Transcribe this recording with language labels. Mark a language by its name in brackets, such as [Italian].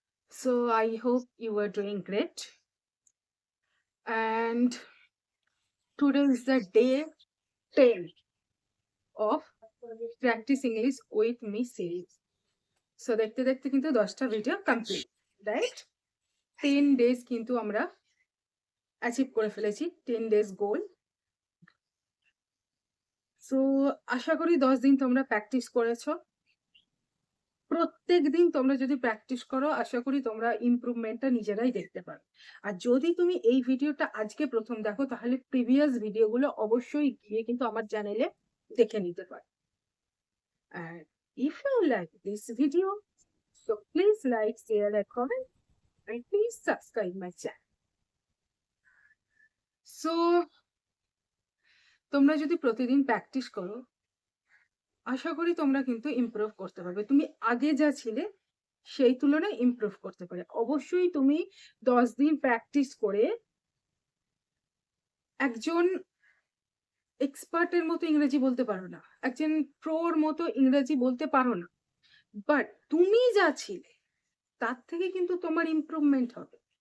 [English] So I hope you are doing great. And today is the day 10 of Practice English with Me series. [Bangla] So দেখতে দেখতে কিন্তু 10টা video complete, right? 10 days কিন্তু আমরা achieve করে ফেলেছি, 10 ডেজ গোল। So আশা করি 10 দিন তোমরা প্র্যাকটিস করেছো। প্রত্যেক দিন তোমরা যদি প্র্যাকটিস করো, আশা করি তোমরা ইমপ্রুভমেন্টটা নিজেরাই দেখতে পাবে। আর যদি তুমি এই ভিডিওটা আজকে প্রথম দেখো, তাহলে প্রিভিয়াস ভিডিওগুলো অবশ্যই গিয়ে কিন্তু আমার চ্যানেলে দেখে নিতে পারো। [English] And if you like this video, so please like, share and comment and please subscribe my channel. [Bangla] So তোমরা যদি প্রতিদিন প্র্যাকটিস করো, আশা করি তোমরা কিন্তু ইমপ্রুভ করতে পারবে। তুমি আগে যা ছিলে সেই তুলনায় ইমপ্রুভ করতে পারে। অবশ্যই তুমি 10 দিন প্র্যাকটিস করে একজন এক্সপার্টের মতো ইংরেজি বলতে পারো না, একজন প্রোর মতো ইংরেজি বলতে পারো না, বাট তুমি যা ছিলে তার থেকে কিন্তু তোমার ইমপ্রুভমেন্ট হবে।